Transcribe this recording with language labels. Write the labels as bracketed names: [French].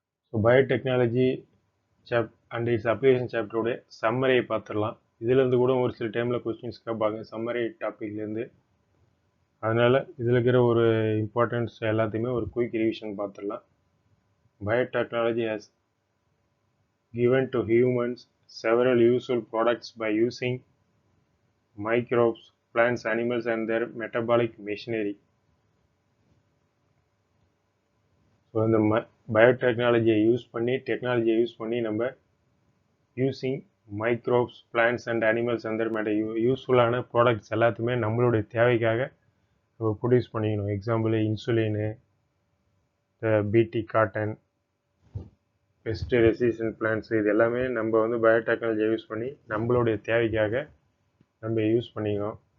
[Tamil] So biotechnology and it's application சாப்டருடைய சம்மரையை பார்த்துடலாம். இதுலேருந்து கூட ஒரு சில டைமில் கொஸ்டின்ஸ் கேட்பாங்க சம்மரி டாப்பிக்லேருந்து. அதனால் இதில் இருக்கிற ஒரு இம்பார்ட்டன்ஸ் எல்லாத்தையுமே ஒரு குயிக் ரிவிஷன் பார்த்துடலாம். [English] Biotechnology has given to humans several useful products by using microbes, plants, animals and their metabolic machinery. [Tamil] So இந்த பயோடெக்னாலஜியை யூஸ் பண்ணி நம்ம using microbes, plants and animals அந்த யூஸ்ஃபுல்லான ப்ராடக்ட்ஸ் எல்லாத்தையுமே நம்மளுடைய தேவைக்காக நம்ம ப்ரொடியூஸ் பண்ணிக்கணும். எக்ஸாம்பிள் இன்சுலினு, பிடி காட்டன், பெஸ்ட் ரெசிஸ்டன்ட் பிளான்ட்ஸ், இது எல்லாமே நம்ம வந்து பயோடெக்னாலஜியை யூஸ் பண்ணி நம்மளுடைய தேவைக்காக நம்ம யூஸ் பண்ணிக்கணும்.